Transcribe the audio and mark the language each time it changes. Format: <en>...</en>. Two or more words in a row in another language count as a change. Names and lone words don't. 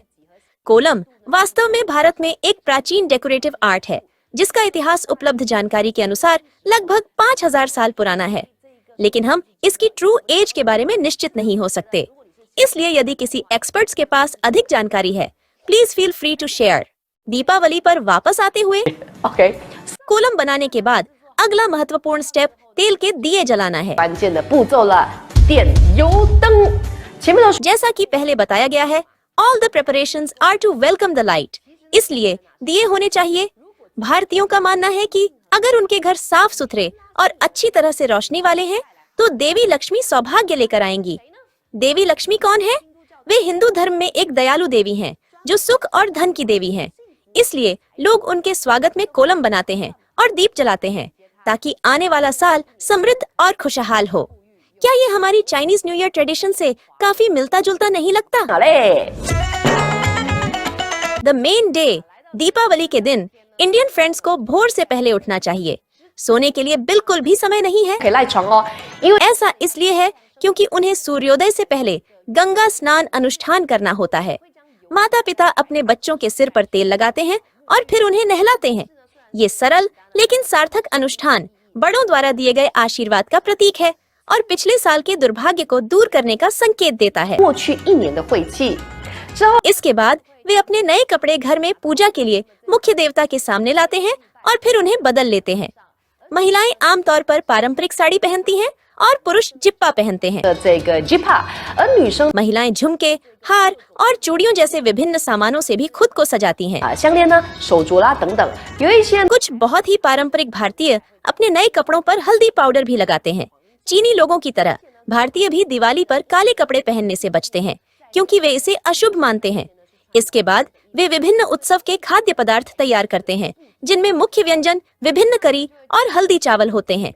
<hi>कोलम वास्तव में भारत में एक प्राचीन</hi> <en>decorative art</en> <hi>है, जिसका इतिहास उपलब्ध जानकारी के अनुसार लगभग 5000 साल पुराना है, लेकिन हम इसकी</hi> <en>true age</en> <hi>के बारे में निश्चित नहीं हो सकते। इसलिए यदि किसी एक्सपर्ट्स के पास अधिक जानकारी है,</hi> <en>please feel free to share.</en> <hi>दीपावली पर वापस आते हुए ，OK， कोलम बनाने के बाद अगला महत्वपूर्ण स्टेप तेल के दिए जलाना है।</hi> <zh>关键的步骤了，点油灯。前面都说</zh> <hi>जैसा कि पहले बताया गया है,</hi> <en>All the preparations are to welcome the light,</en> <hi>इसलिए दिए होने चाहिए। भारतीयों का मानना है कि अगर उनके घर साफ सुथरे और अच्छी तरह से रोशनी वाले हैं, तो देवी लक्ष्मी सौभाग्य लेकर आएंगी। देवी लक्ष्मी कौन है? वे हिंदू धर्म में एक दयालु देवी हैं, जो सुख और धन की देवी हैं। इसलिए लोग उनके स्वागत में कोलम बनाते हैं और दीप जलाते हैं, ताकि आने वाला साल समृद्ध और खुशहाल हो। क्या ये हमारी</hi> <en>Chinese New Year tradition</en> <hi>से काफी मिलता जुलता नहीं लगता?</hi> <zh>好嘞，</zh> <en>the main day,</en> <hi>दीपावली के दिन</hi> <en>Indian friends</en> <hi>को भोर से पहले उठना चाहिए। सोने के लिए बिल्कुल भी समय नहीं है।</hi> <zh>可以赖床哦，因为</zh> <hi>ऐसा इसलिए है क्योंकि उन्हें सूर्योदय से पहले गंगा स्नान अनुष्ठान करना होता है। माता पिता अपने बच्चों के सिर पर तेल लगाते हैं और फिर उन्हें नहलाते हैं। ये सरल लेकिन सार्थक अनुष्ठान बड़ों द्वारा दिए गए आशीर्वाद का प्रतीक है और पिछले साल के दुर्भाग्य को दूर करने का संकेत देता है।</hi> <zh>过去一年的晦气之后，</zh> <hi>इसके बाद वे अपने नए कपड़े घर में पूजा के लिए मुख्य देवता के सामने लाते हैं और फिर उन्हें बदल लेते हैं। महिलाएं आमतौर पर पारंपरिक साड़ी पहनती हैं और पुरुष जिप्पा पहनते हैं।</hi> <zh>的这个 jipa， 而女生</zh> <hi>महिलाएं झुमके, हार और चूड़ियों जैसे विभिन्न सामानों से भी खुद को सजाती हैं।</hi> <zh>项链呢、手镯啦等等，有一些</zh> <hi>कुछ बहुत ही पारंपरिक भारतीय अपने नए कपड़ों पर हल्दी पाउडर भी लगाते हैं। चीनी लोगों की तरह भारतीय भी दिवाली पर काले कपड़े पहनने से बचते हैं, क्योंकि वे इसे अशुभ मानते हैं। इसके बाद वे विभिन्न उत्सव के खाद्य पदार्थ तैयार करते हैं, जिनमें मुख्य व्यंजन विभिन्न करी और हल्दी चावल होते हैं।</hi>